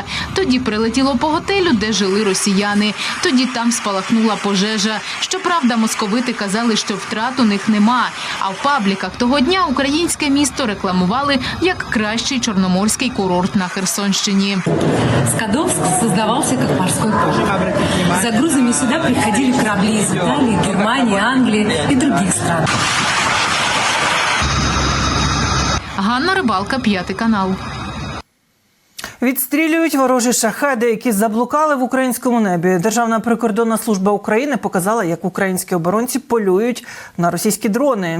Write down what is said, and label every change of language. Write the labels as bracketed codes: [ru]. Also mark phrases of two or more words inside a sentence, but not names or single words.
[uk] Тоді прилетіло по готелю, де жили росіяни. Тоді там спалахнула пожежа. Щоправда, московити казали, що втрат у них нема. А в пабліках того дня українське місто рекламували як кращий чорноморський курорт на Херсонщині. [ru] Скадовск создавался как морской порт. За грузами сюда приходили корабли из Италии, Германии, Англии и других стран. [uk] Ганна Рибалка, 5 канал. Відстрілюють ворожі шахеди, які заблукали в українському небі. Державна прикордонна служба України показала, як українські оборонці полюють на російські дрони.